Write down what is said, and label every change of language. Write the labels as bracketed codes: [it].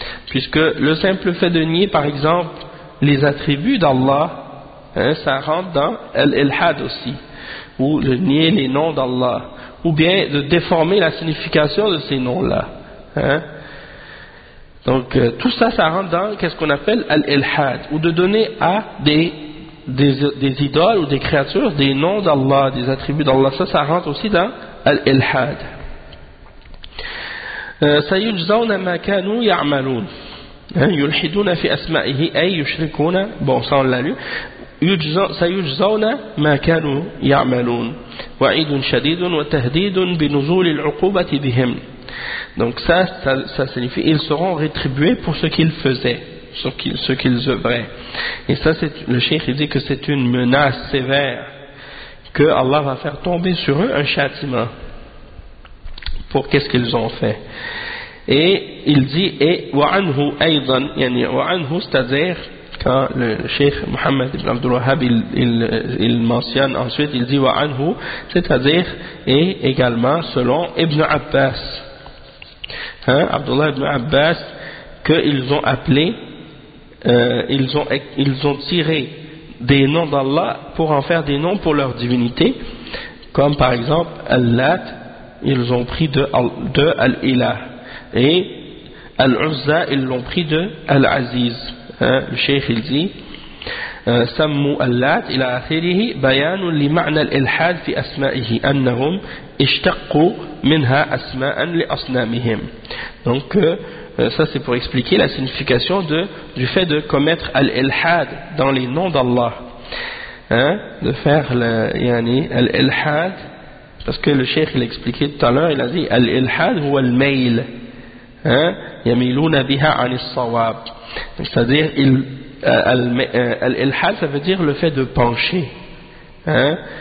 [fr] Puisque le simple fait de nier, par exemple, les attributs d'Allah, hein, ça rentre dans l'ilhad aussi, ou de nier les noms d'Allah, ou bien de déformer la signification de ces noms-là. Hein. Donc, tout ça, ça rentre dans qu'est-ce qu'on appelle l'ilhad, ou de donner à des idoles ou des créatures des noms d'Allah, des attributs d'Allah. Ça, ça rentre aussi dans l'ilhad. [ar] سيجزون ما كانوا يعملون يلحدون في أسمائه أي يشركون بوصان الله سيجزون ما كانوا يعملون وعيد شديد وتهديد بنزول العقوبة بهم [fr] donc ça, ça, ça signifie ils seront rétribués pour ce qu'ils faisaient, ce qu'ils œuvraient. Et ça, c'est, le cheikh dit que c'est une menace sévère que Allah va faire tomber sur eux un châtiment pour qu'est-ce qu'ils ont fait. Et il dit et [ar] wa'anhu aydan, [fr] yani wa'anhu, c'est-à-dire quand le cheikh Mohammed ibn Abdul Wahhab il mentionne ensuite, il dit wa'anhu, c'est-à-dire et également selon Ibn Abbas, hein, Abdullah ibn Abbas, qu'ils ont appelé, ils ont tiré des noms d'Allah pour en faire des noms pour leur divinité, comme par exemple Al-Lat, ils ont pris de Al-Ilah, et Al-Uzza, ils l'ont pris de Al-Aziz. Hein, le cheikh il dit [ar] سموا اللات إلى آخره بيان لمعنى الإلحاد في أسمائه أنهم اشتقوا منها أسماء لأصنامهم. [fr] Donc ça c'est pour expliquer la signification de, du fait de commettre l'ilhad dans les noms d'Allah, hein, de faire le, yani, l'ilhad, parce que le cheikh il expliquait tout à l'heure, il a dit l'ilhad [ar] هو الميل, [fr] hein, [ar] يميلون بها عن الصواب, [fr] c'est-à-dire il Al-ilhad, ça veut dire le fait de pencher, hein?